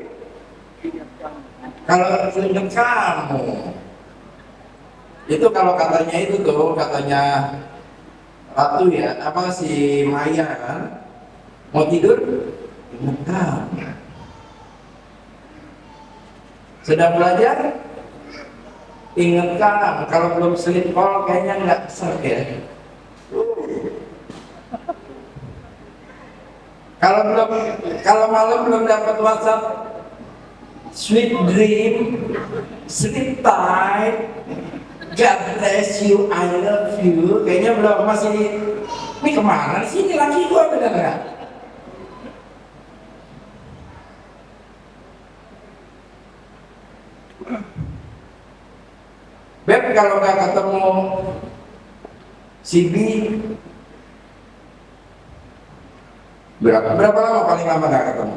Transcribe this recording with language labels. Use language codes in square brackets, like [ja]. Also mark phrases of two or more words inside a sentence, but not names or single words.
[id] Kalau ingat kamu, itu kalau katanya itu tuh, katanya Ratu ya, apa si Maya kan? Mau tidur? Ingat kamu. Sedang belajar? Ingat kamu. Kalau belum [en] sleep call [id] kayaknya nggak ser ya. Kalau malam belum dapat WhatsApp, [en] sweet dream, sleep tight, God bless you, I love you, [id] kayaknya belum, masih ini kemana sih, ini laki gua bener nggak? Beb, kalau nggak ketemu si B, berapa lama paling lama nggak ketemu?